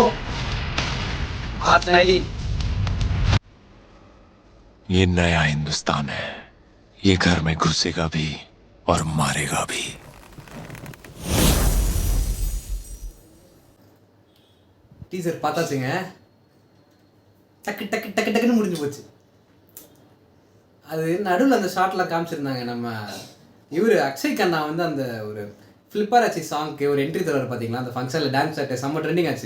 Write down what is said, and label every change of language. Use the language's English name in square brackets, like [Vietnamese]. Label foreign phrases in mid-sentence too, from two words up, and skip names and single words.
[Hindi] हाथ नहीं. ये नया हिंदुस्तान है. ये घर में घुसेगा भी और मारेगा भी. [Tamil] டீசர் பார்த்தாச்சுங்க. டக்கு டக்கு டக்கு டக்குன்னு முடிஞ்சு போச்சு. அது நடுவில் அந்த ஷார்ட்லாம் காமிச்சிருந்தாங்க. நம்ம இவர் அக்ஷய் கண்ணா வந்து அந்த ஒரு ஃப்ளிப்பர் ஆச்சு சாங்க்கு ஒரு என்ட்ரி தருவார் பார்த்தீங்களா, அந்த ஃபங்க்ஷனில் டான்ஸ் ஆட்டு செம்ம ட்ரெண்டிங் ஆச்சு.